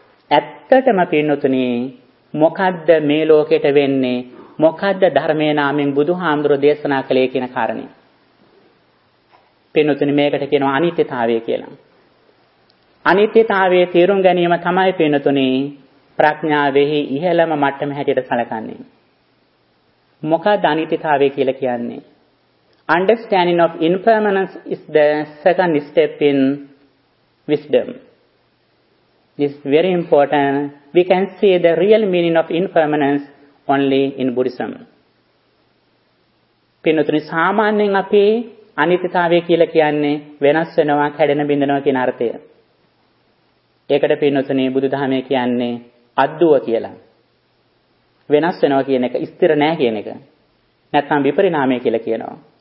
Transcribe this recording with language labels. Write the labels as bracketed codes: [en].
[si] ඇත්තටම පිනතුනි මොකද්ද මේ ලෝකෙට වෙන්නේ මොකද්ද ධර්මයේ නාමයෙන් බුදුහාමුදුරෝ දේශනා කළේ කියන කාරණේ. පෙන්නුතුනි මේකට කියනවා අනිත්‍යතාවය කියලා. අනිත්‍යතාවයේ තේරුම් ගැනීම තමයි පෙන්නුතුනි ප්‍රඥාවෙහි ඉහළම මට්ටම හැටියට සලකන්නේ. මොකක්ද අනිත්‍යතාවය කියලා කියන්නේ? [en] Understanding of impermanence is the second step in wisdom. This is very important. We can see the real meaning of impermanence only in Buddhism. [si] පෙන්නුතුනි සාමාන්‍යයෙන් අපි අනිත්‍යතාවය කියලා කියන්නේ වෙනස් වෙනවා කැඩෙන බිඳෙනවා කියන අර්ථය. ඒකට පින්නොතනේ බුදුදහමේ කියන්නේ අද්දුව කියලා. වෙනස් වෙනවා කියන එක ස්ථිර නැහැ කියන එක. නැත්නම් විපරිණාමය කියලා කියනවා.